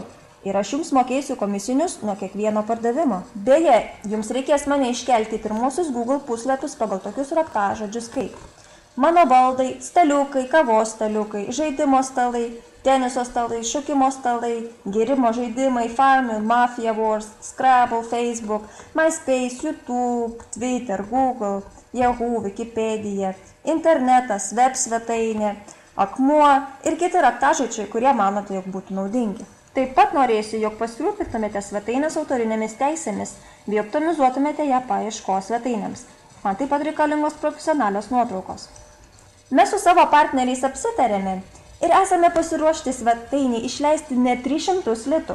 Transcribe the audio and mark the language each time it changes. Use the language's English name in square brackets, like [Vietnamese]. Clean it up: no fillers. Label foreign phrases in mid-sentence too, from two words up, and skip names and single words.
[Lithuanian] Ir aš jums mokėsiu komisinius nuo kiekvieno pardavimo. Beje, jums reikės mane iškelti pirmuosius Google puslapius pagal tokius raktažodžius kaip mano baldai, staliukai, kavos staliukai, žaidimo stalai, teniso stalai, šokimo stalai, gėrimo žaidimai, Farmville, Mafia Wars, Scrabble, Facebook, MySpace, YouTube, Twitter, Google, Yahoo, Wikipedia, internetas, web svetainė, akmuo ir kiti raktažodžiai, kurie manote, jog būtų naudingi. Taip pat norėsiu, jog pasirūpintumėte svetainės autorinėmis teisėmis bei optimizuotumėte ją paieškos svetainėms. Man taip pat reikalingos profesionalios nuotraukos. Mes su savo partneriais apsitarėme ir esame pasiruošti svetainį išleisti ne 300 litų.